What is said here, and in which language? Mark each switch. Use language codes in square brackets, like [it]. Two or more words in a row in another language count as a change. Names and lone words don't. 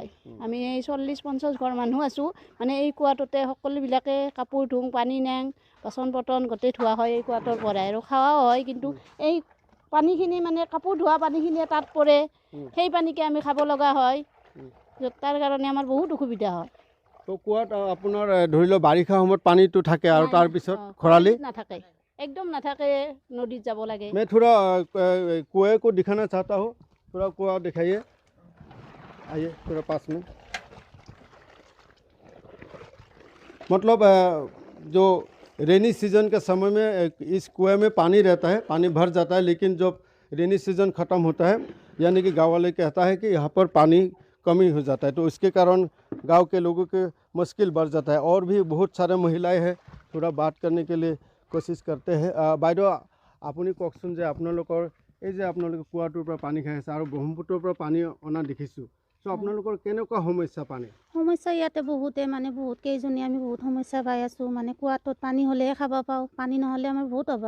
[as] আমি এই 40-50 ঘৰ মানুহ আছোঁ, মানে এই কুৱাটোতে সকলোবিলাকে কাপোৰ ধুওঁ, পানী নেং, বাচন বৰ্তন গোটেই ধোৱা হয় এই কুৱাটোৰ পৰাই, আৰু খাৱাও হয়। কিন্তু এই পানীখিনি মানে কাপোৰ ধোৱা পানীখিনিয়ে তাত পৰে, সেই পানীকে আমি খাব লগা হয়, তাৰ কাৰণে আমাৰ বহুত অসুবিধা হয়। তো কুৱাত আপোনাৰ ধৰি লওক বাৰিষা সময়ত পানীটো থাকে আৰু তাৰপিছত খৰালি নাথাকে, একদম নাথাকে নদী যাব লাগে। [hi] मैं थोड़ा कुएं को दिखाना चाहता हूँ, थोड़ा कुआं दिखाइए, आइए थोड़ा पास में। मतलब जो [en] rainy season [hi] के समय में इस कुएं में पानी रहता है, पानी भर जाता है, लेकिन जब [en] rainy season [hi] ख़त्म होता है यानी कि गाँव वाले कहता है कि यहाँ पर पानी कमी हो जाता है, तो इसके कारण गांव के लोगों के मुश्किल बढ़ जाता है। और भी बहुत सारे महिलाएं हैं, थोड़ा बात करने के लिए कोशिश करते हैं। [as] বাইদেউ আপুনি কওকচোন যে আপোনালোকৰ এই যে আপোনালোকে কুৱাটোৰ পৰা পানী খাই আছে আৰু ব্ৰহ্মপুত্ৰৰ পৰা পানী অনা দেখিছোঁ, চ' আপোনালোকৰ কেনেকুৱা সমস্যা পানী? সমস্যা ইয়াতে বহুতে মানে বহুত কেইজনী আমি বহুত সমস্যা পাই আছোঁ। মানে কুৱাটোত পানী হ'লেহে খাব পাওঁ, পানী নহ'লে আমাৰ বহুত অভাৱ।